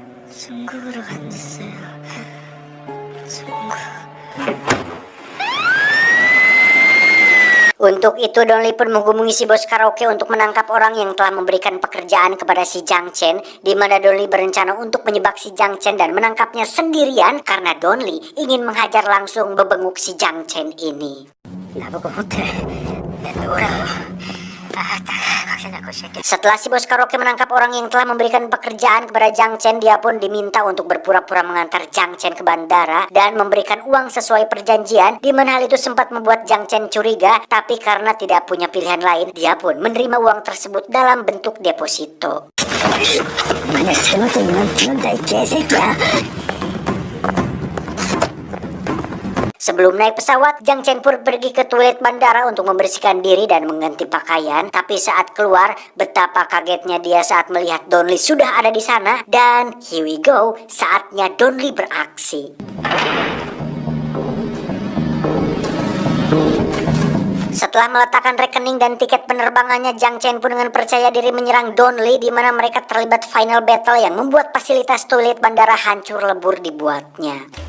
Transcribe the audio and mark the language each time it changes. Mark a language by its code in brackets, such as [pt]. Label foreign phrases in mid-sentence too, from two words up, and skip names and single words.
[id] Untuk itu Don Lee pun menghubungi si bos karaoke untuk menangkap orang yang telah memberikan pekerjaan kepada si Jiang Chen, di mana Don Lee berencana untuk menyebak si Jiang Chen dan menangkapnya sendirian karena Don Lee ingin menghajar langsung bebenguk si Jiang Chen ini. [ko] 나보고 호텔 내놓으라고. [id] Setelah si bos karaoke menangkap orang yang telah memberikan pekerjaan kepada Jiang Chen, dia pun diminta untuk berpura-pura mengantar Jiang Chen ke bandara dan memberikan uang sesuai perjanjian, di mana hal itu sempat membuat Jiang Chen curiga, tapi karena tidak punya pilihan lain, dia pun menerima uang tersebut dalam bentuk deposito. [ko] 만약 잘못되면 죽는다 이 개새끼야. [id] Sebelum naik pesawat, Jiang Chen pun pergi ke toilet bandara untuk membersihkan diri dan mengganti pakaian. Tapi saat keluar, betapa kagetnya dia saat melihat Don Lee sudah ada di sana. Dan [en] here we go, [id] saatnya Don Lee beraksi. Setelah meletakkan rekening dan tiket penerbangannya, Jiang Chen pun dengan percaya diri menyerang Don Lee, di mana mereka terlibat [en] final battle [id] yang membuat fasilitas toilet bandara hancur lebur dibuatnya.